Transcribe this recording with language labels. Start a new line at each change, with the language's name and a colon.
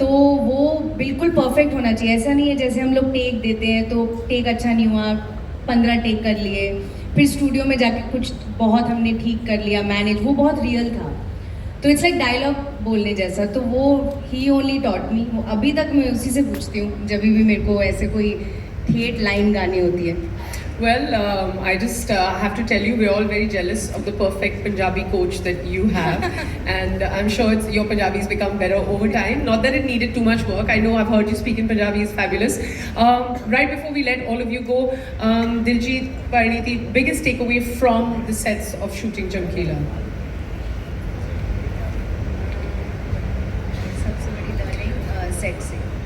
Hindi: तो वो बिल्कुल परफेक्ट होना चाहिए. ऐसा नहीं है जैसे हम लोग टेक देते हैं तो टेक अच्छा नहीं हुआ 15 टेक कर लिए फिर स्टूडियो में जाके कुछ बहुत हमने ठीक कर लिया, मैनेज, वो बहुत रियल था। तो
English: it's like
Hindi: डायलॉग बोलने जैसा। तो वो ही
English: Only taught me.
Hindi: अभी तक मैं उसी से पूछती हूँ जब भी मेरे को ऐसे कोई ठेठ लाइन गानी होती है।
English: Well, I just have to tell you, we're all very jealous of the perfect Punjabi coach that you have, and I'm sure your Punjabi has become better over time. Not that it needed too much work. I know I've heard you speak in Punjabi is fabulous. Right before we let all of you go, Diljit, Pariniti, biggest takeaway from the sets of shooting Chamkila?
Hindi: सबसे बड़ी learning set से